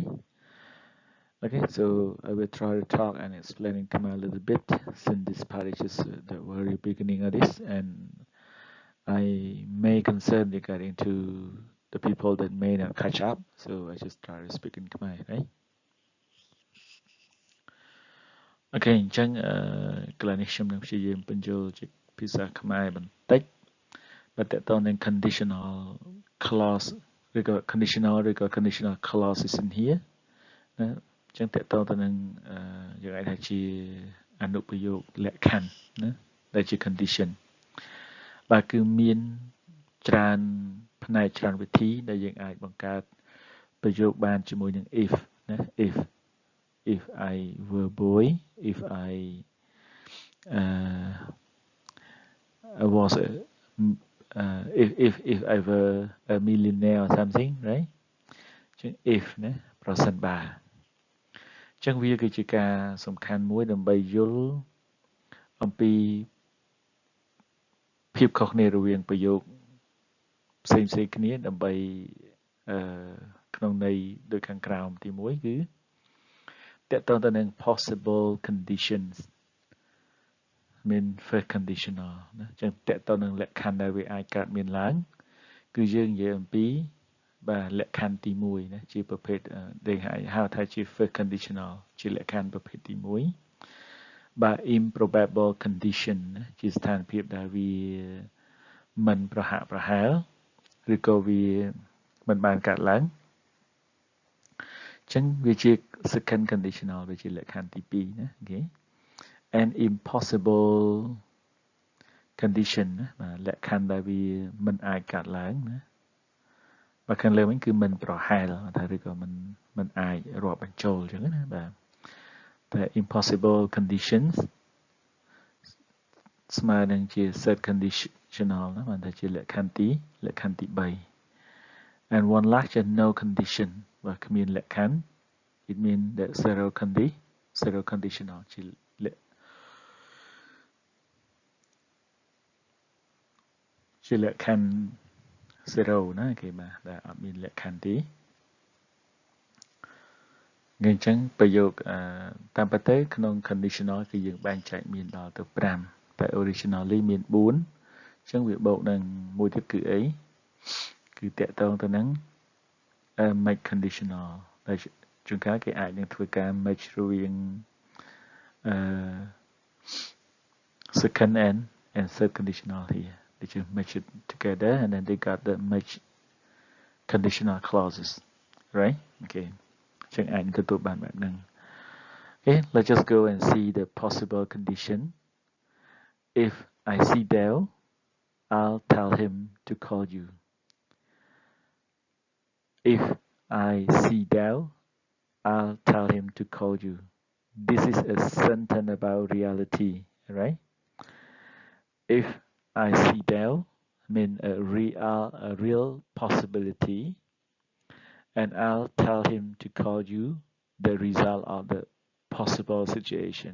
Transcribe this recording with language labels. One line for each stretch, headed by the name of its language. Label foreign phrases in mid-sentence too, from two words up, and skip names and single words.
English: Okay, so I will try to talk and explain in Khmer a little bit since this part is just the very beginning of this, and I may concern regarding to the people that may not catch up, so I just try to speak in Khmer, right?
Khmer: Okay, អញ្ចឹងកន្លែងនេះខ្ញុំនឹងព្យាយាមបញ្ចូលជាភាសាខ្មែរបន្តិចបើតើតើនឹង conditional clause ឬក៏
English: conditional clauses in here
Khmer: ណាអញ្ចឹងតើតើទៅនឹងយើងអាចថាជា អនុប្រយោគលក្ខខណ្ឌណាដែលជា condition បាទគឺមានច្រើនផ្នែកច្រើនវិធីដែលយើងអាចបង្កើតប្រយោគបានជាមួយនឹង if ណា
English: if I were boy, if I was if I were a millionaire or something, right?
Khmer: If ណាប្រសិនបើអញ្ចឹងវាគឺជាការសំខាន់មួយដើម្បីយល់អំពីភាពខុសគ្នារវាងប្រយោគ ផ្សេងៗគ្នាដើម្បីក្នុងន័យដូចខាងក្រោមទី1គឺ
English: that don't possible conditions mean first conditional
Khmer: ណាចឹងតកតនឹងលក្ខខណ្ឌដែល វាអាចកើតមានឡើងគឺយើងនិយាយអំពីបាទលក្ខខណ្ឌទី1ណាជាប្រភេទដែលហៅថាជា
English: first conditional
Khmer: ជាលក្ខខណ្ឌប្រភេទទី1បាទ
English: improbable condition
Khmer: ណាជាស្ថានភាពដែលវាមិនប្រហាក់ប្រហែលឬក៏វាមិនបានកើតឡើង ចឹងវាជា
English: second conditional
Khmer: វាជាលក្ខខណ្ឌទី2ណាអូខេ
English: and impossible condition
Khmer: ណាបាទលក្ខខណ្ឌដែលវាមិនអាចកើតឡើងណាបាទខាងលើវិញគឺមិនប្រហែលថាឬក៏មិនអាចរាប់បញ្ចូលចឹងណាបាទតែ
English: impossible conditions
Khmer: ស្មើនឹងជា
English: third conditional
Khmer: ណាបានថាជាលក្ខខណ្ឌទី3
English: and one last is no condition
Khmer: បាទគ្មានលក្ខខណ្ឌ
English: it mean that zero conditional
Khmer: ជា លក្ខខណ្ឌ zero ណាគេបាទដែលអត់មានលក្ខខណ្ឌទេអញ្ចឹងប្រយោគតាមពិតទៅក្នុង conditional គឺយើងបែងចែកមានដល់ទៅ5តែ originally មាន4អញ្ចឹងវាបូកនឹងមួយទៀតគឺអីគឺតកតងទៅនឹង
English: make conditional
Khmer: ដែលជួនកាលគេអាចនឹងធ្វើការ match រវាង
English: second and third conditional here they just match it together and then they got the match conditional clauses right okay
Khmer: ចឹងអាចទទួលបានបែបហ្នឹង
English: okay let's just go and see the possible condition if I see Dale I'll tell him to call you if I see Dale I'll tell him to call you this is a sentence about reality right if I see Dale mean a real possibility and I'll tell him to call you the result of the possible situation.